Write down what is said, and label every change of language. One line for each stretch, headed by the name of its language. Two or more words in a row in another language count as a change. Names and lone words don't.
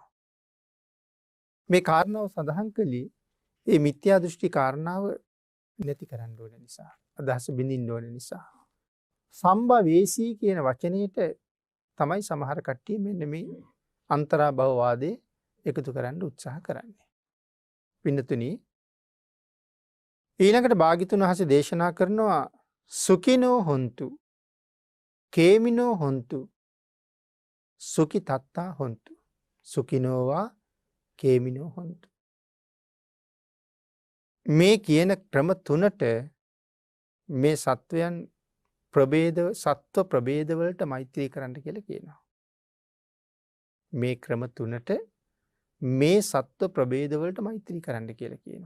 Sinhala: මේ කාරණාව සඳහන් කළේ ඒ මිත්‍යා දෘෂ්ටි කාරණාව නැති කරන්න ඕන නිසා, අදහස බිඳින්න ඕන නිසා. සම්භවේසී කියන වචනයට තමයි සමහර කට්ටිය මෙන්න මේ අන්තරා භවවාදේ එකතු කරන්න උත්සාහ කරන්නේ. පින්නතුනි ඊළඟට භාග්‍යතුන් වහන්සේ දේශනා කරනවා
Pali: සුඛිනෝ හොන්තු. කේමිනෝ හොන්තු සුකි තත්තා හොන්තු. සුකිනෝවා කේමිනෝ හොන්තු.
Sinhala: මේ කියන ක්‍රම තුනට මේ සත්වයන් සත්ව ප්‍රභේදවලට මෛත්‍රී කරන්න කියලා කියනවා. මේ ක්‍රම තුනට මේ සත්ව ප්‍රභේදවලට මෛත්‍රී කරන්න කියලා කියනවා.